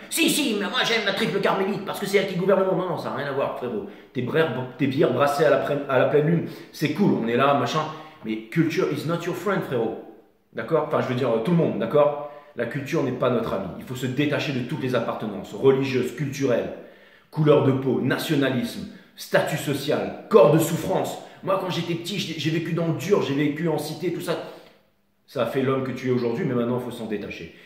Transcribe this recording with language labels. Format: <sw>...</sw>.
<fr>Si, mais moi j'aime la triple carmélite parce que c'est elle qui gouverne le monde. Non, ça n'a rien à voir, frérot. Tes bières brassées à la pleine lune, c'est cool, on est là, machin. Mais</fr> <en>culture is not your friend, frérot.</en> <fr>D'accord? Enfin, je veux dire, tout le monde, d'accord? La culture n'est pas notre ami. Il faut se détacher de toutes les appartenances religieuses, culturelles, couleur de peau, nationalisme, statut social, corps de souffrance. Moi, quand j'étais petit, j'ai vécu dans le dur, j'ai vécu en cité, tout ça. Ça a fait l'homme que tu es aujourd'hui, mais maintenant, il faut s'en détacher.</fr>